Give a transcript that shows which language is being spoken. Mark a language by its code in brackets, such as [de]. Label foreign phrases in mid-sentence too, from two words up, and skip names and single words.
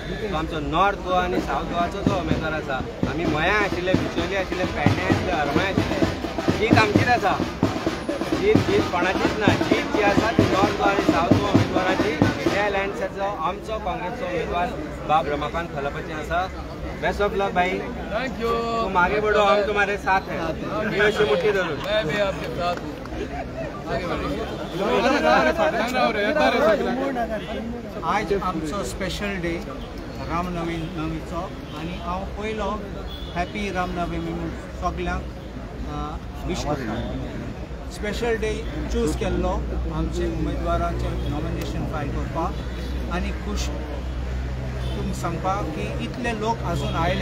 [kok] तो आमचो नॉर्थ गोवा आनी सावथ गोवाचो जो उमेदवार आसा, आमी मयां आशिल्ले, बिचोली आशिल्ले, पेडणे आशिल्ले, हरमय आशिल्ले, जीत आमचीच आसा. जीत कोणाचीच ना. जीत जी आसा ती नॉर्थ गोवा आनी सावथ गोवा उमेदवाराची. इंडिया अलायन्साचो आमचो काँग्रेसचो उमेदवार बाब रमाकांत खलपाचे आसा. [en] best of luck भाई. thank you. [hi] तुम आगे बढ़ो, हम तुम्हारे साथ हैं. ये ऐसी मुट्ठी धरो. मैं भी आपके साथ हूँ. [kok] आज आमचो [en] special day [kok] रामनवमीचो आनी हांव पयलो हॅपी रामनवमी म्हणून सगल्यांक विश करता. [en] special day [kok] चूज केल्लो आमचे उमेदवारांचें [en] nomination file [kok] करपाक आनी खुश तुमकां सांगपाक की इतले लोक आजून आयले.